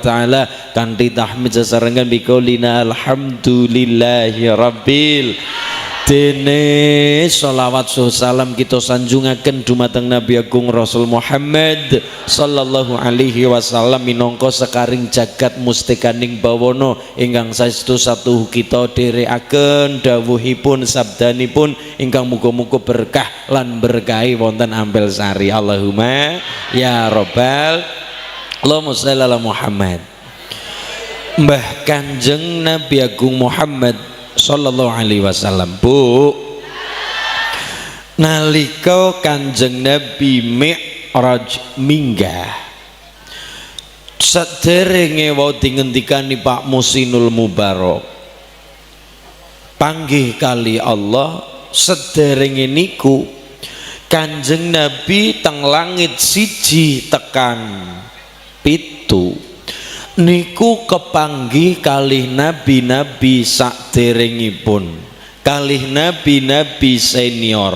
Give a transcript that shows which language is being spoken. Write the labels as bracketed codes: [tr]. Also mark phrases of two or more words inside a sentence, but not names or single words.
[jv] taala kanthi tahmid sesarengan [ar] بقولنا الحمد لله رب [jv] dene sholawat salam kita sanjungaken dumateng Nabi Agung Rasul Muhammad [ar] صلى الله عليه وسلم [jv] minangka sekaring jagat mustikaning bawana ingkang saestu satu kita dherekaken dawuhipun sabdanipun ingkang muga-muga berkah lan berkahi wonten ampel sari. [ar] اللهم يا رب اللهم صل على محمد. [jv] Mbah Kanjeng Nabi Agung Muhammad [ar] صلى الله عليه وسلم, [jv] Bu, nalika Kanjeng Nabi Mi'raj minggah saderenge wau dingendikani Pak Musinul Mubarak panggih kali Allah, sederenge niku Kanjeng Nabi teng langit siji tekan pitu niku kepanggih kalih nabi-nabi saderengipun, kalih nabi-nabi senior.